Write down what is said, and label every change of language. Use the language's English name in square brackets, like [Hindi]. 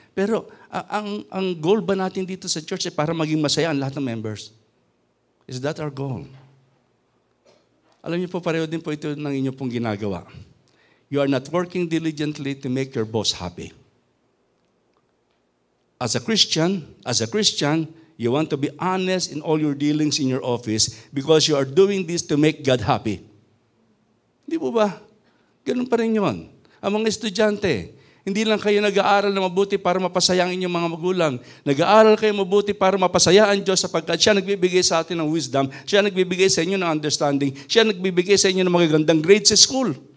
[Filipino] Pero ang goal ba natin dito sa church ay para maging masaya ang lahat ng members? [English] Is that our goal? [Filipino] Alam niyo po, pareho din po ito ng inyo pong ginagawa. [English] You are not working diligently to make your boss happy. As a Christian, you want to be honest in all your dealings in your office because you are doing this to make God happy. [Filipino] Hindi po ba? Ganun pa rin yun. Ang mga estudyante, hindi lang kayo nag-aaral na mabuti para mapasaya ang inyong mga magulang. Nag-aaral kayo mabuti para mapasaya ang Diyos sapagkat siya nagbibigay sa atin ng wisdom, siya nagbibigay sa inyo ng understanding, siya nagbibigay sa inyo ng magagandang grades sa school.